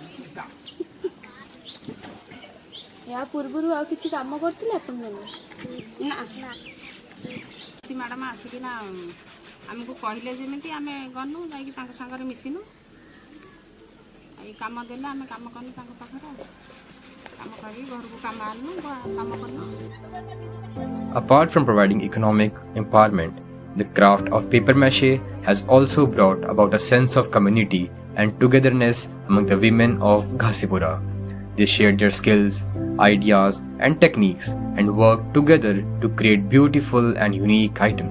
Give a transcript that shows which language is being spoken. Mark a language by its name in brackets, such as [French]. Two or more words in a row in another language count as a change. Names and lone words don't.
[Odia] ଏହା ପୂର୍ବରୁ ଆଉ କିଛି କାମ କରିଥିଲେ ଆପଣମାନେ? ନା ମ୍ୟାଡ଼ାମ ଆସିକିନା ଆମକୁ କହିଲେ ଯେମିତି ଆମେ ଗନୁ, ଯାଇକି ତାଙ୍କ ସାଙ୍ଗରେ ମିଶିନୁ, ଏଇ କାମ ଦେଲେ ଆମେ କାମ କଲୁ ତାଙ୍କ ପାଖରେ, କାମ କରିକି ଘରକୁ କାମ ଆଣିଲୁ, କାମ କଲୁ। [English] Apart from providing economic empowerment, the craft of paper mache has also brought about a sense of community and togetherness among the women of Ghazipura. They shared their skills, ideas, and techniques and worked together to create beautiful and unique items.